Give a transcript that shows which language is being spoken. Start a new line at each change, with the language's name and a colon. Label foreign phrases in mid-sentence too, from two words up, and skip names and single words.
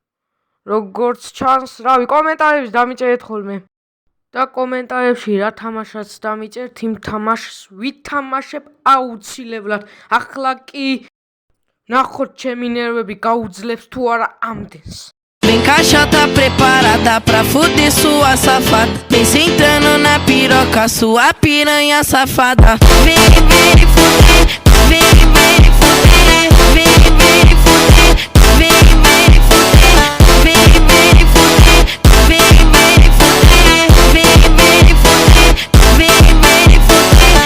Georgian: როგორც ჩანს რავი კომენტარებს დამიწერეთ ხოლმე და კომენტარებში რა თამაშაც დამიწერთ იმ თამაშს ვითამაშებ აუცილებლად ახლა კი ნახოთ ჩემი ნერვები გაუძლებს თუ არა ამდენს
Portuguese: Vem caixa tá preparada pra fuder sua safada Vem sentando na piroca sua piranha safada Vem fuder, vem fuder, vem fuder, vem fuder, vem fuder, vem fuder, vem fuder, vem fuder